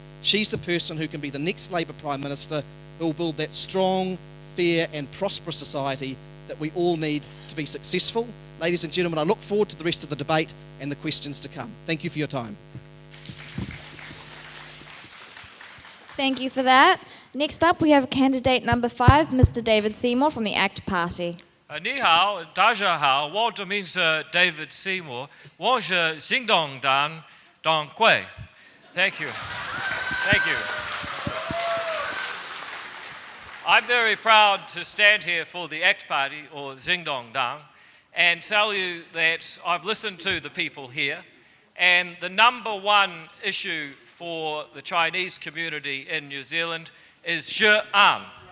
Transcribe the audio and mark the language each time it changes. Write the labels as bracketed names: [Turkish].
[English] She's the person who can be the next Labour Prime Minister who will build that strong, fair and prosperous society that we all need to be successful. Ladies and gentlemen, I look forward to the rest of the debate and the questions to come. Thank you for your time. Thank you for that. Next up, we have candidate number 5, Mr. David Seymour from the ACT Party. [Chinese] 你好，大家好，我的名字 David Seymour，我是行动党党魁。 [English] Thank you. Thank you. I'm very proud to stand here for the ACT Party, or Xingdong Dang, and tell you that I've listened to the people here, and the number one issue for the Chinese community in New Zealand is Zhe'an.